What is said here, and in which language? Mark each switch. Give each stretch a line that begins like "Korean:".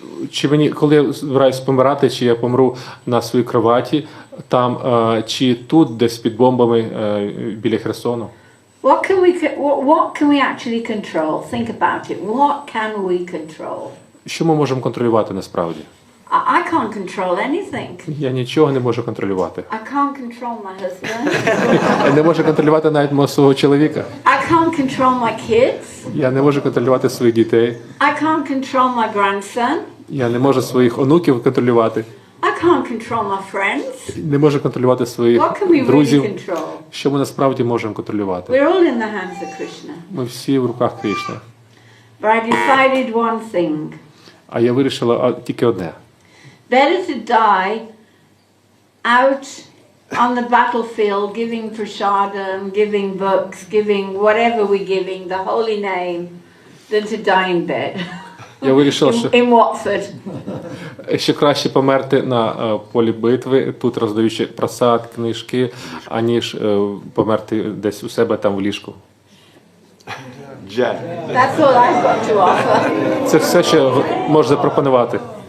Ukrainian: чи мені, коли я збираюсь помирати, чи я помру на своїй кроваті, там, чи тут, десь під бомбами біля Херсону.
English: What can we actually control? Think about it. What can we control?
Ukrainian: Що ми можемо контролювати насправді?
English: I can't control anything.
Ukrainian: Я нічого не можу контролювати.
English: I can't control my husband.
Ukrainian: Я не можу контролювати навіть мого свого чоловіка.
English: I can't control my kids.
Ukrainian: Я не можу контролювати своїх дітей.
English: I can't control my grandson.
Ukrainian: Я не можу своїх онуків контролювати.
English: I can't control my friends.
Ukrainian: Не можу контролювати своїх
English: What can we really
Ukrainian: друзів.
English: control?
Ukrainian: Що ми насправді можемо контролювати?
English: We're all in the hands of Krishna.
Ukrainian: Ми всі в руках Кришни.
English: But I decided one thing.
Ukrainian: А я вирішила тільки одне.
English: Better to die out on the battlefield giving prasadam, giving books, giving whatever we're giving, the holy name, than to die in bed.
Ukrainian: Я вирішила, що
English: in Watford.
Ukrainian: ще краще померти на полі битви, тут роздаючи просад, книжки, аніж померти десь у себе там в ліжку.
English: That's all I've got to offer.
Ukrainian: Це все, що можу запропонувати.